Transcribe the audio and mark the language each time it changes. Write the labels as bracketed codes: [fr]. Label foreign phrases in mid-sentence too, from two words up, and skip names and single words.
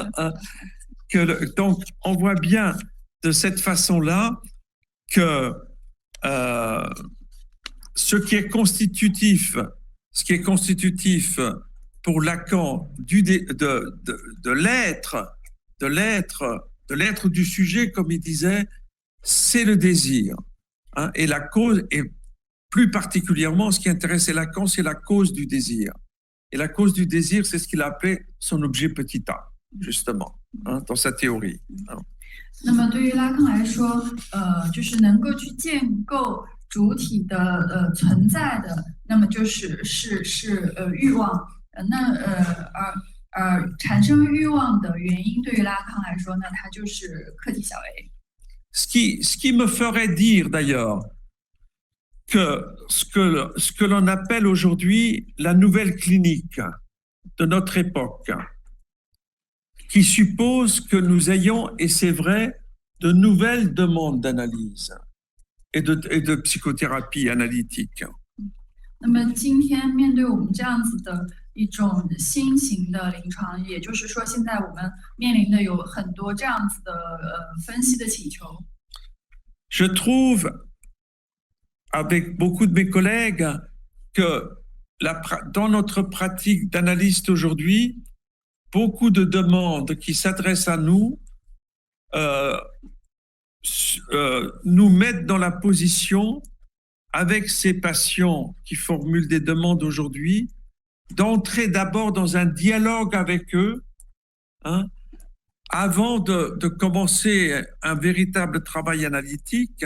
[fr] Donc, on voit bien de cette façon-là que ce qui est constitutif pour Lacan de l'être du sujet, comme il disait, c'est le désir. Hein, et la cause, et plus particulièrement, ce qui intéressait Lacan, c'est la cause du désir. Et la cause du désir, c'est ce qu'il a appelé son objet petit a, justement, hein, dans sa théorie. Hein. [zh] 那么对于拉康来说，就是能够去建构主体的存在的，那么就是欲望。产生欲望的原因，对于拉康来说呢，它就是客体小 a。 [fr] Ce qui me ferait dire d'ailleurs que ce que l'on appelle aujourd'hui la nouvelle clinique de notre époque, qui suppose que nous ayons, et c'est vrai, de nouvelles demandes d'analyse et de psychothérapie analytique. [zh] 那么今天面对我们这样子的一种新型的临床，也就是说，现在我们面临的有很多这样子的分析的请求。 [fr] Je trouve, avec beaucoup de mes collègues, que dans notre pratique d'analyste aujourd'hui, beaucoup de demandes qui s'adressent à nous nous mettent dans la position, avec ces patients qui formulent des demandes aujourd'hui, d'entrer d'abord dans un dialogue avec eux, hein, avant de commencer un véritable travail analytique.